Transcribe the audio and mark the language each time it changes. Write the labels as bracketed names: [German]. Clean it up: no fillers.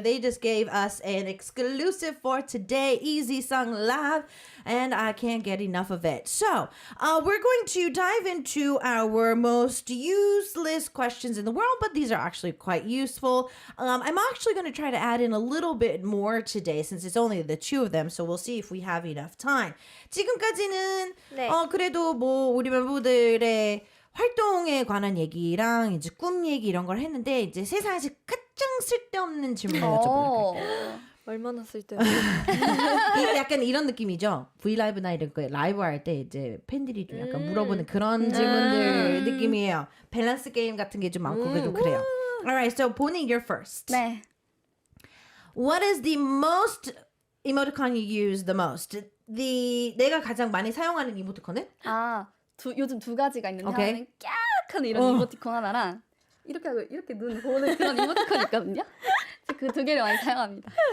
[English] They just gave us an exclusive for today, Easy Sung Live, and I can't get enough of it. So, we're going to dive into our most useless questions in the world, but these are actually quite useful. I'm actually going to try to add in a little bit more today since it's only the two of them, so we'll see if we have enough time. [Korean] 지금까지는 네. 그래도 뭐 우리 멤버들의 활동에 관한 얘기랑 이제 꿈 얘기 이런 걸 했는데 이제 세상에서 가장 쓸데없는 질문을 여쭤볼게요. 얼마나 쓸데 약간 이런 느낌이죠. 브이라이브나 이런 거 라이브 할 때 이제 팬들이 좀 약간 물어보는 그런 질문들 느낌이에요. 밸런스 게임 같은 게 좀 많고 좀 그래요. [English] Alright, so Bonnie, you're first. [Korean] 네. [English] What is the most emoticon you use the most? [Korean] 내가 가장 많이 사용하는 이모티콘은? 요즘 두 가지가 있는데 오케이. 하나는 깍하는 이런 이모티콘 하나랑 이렇게 하고 이렇게 눈 보는 그런 이모티콘 있거든요. 그 두 개를 많이 사용합니다.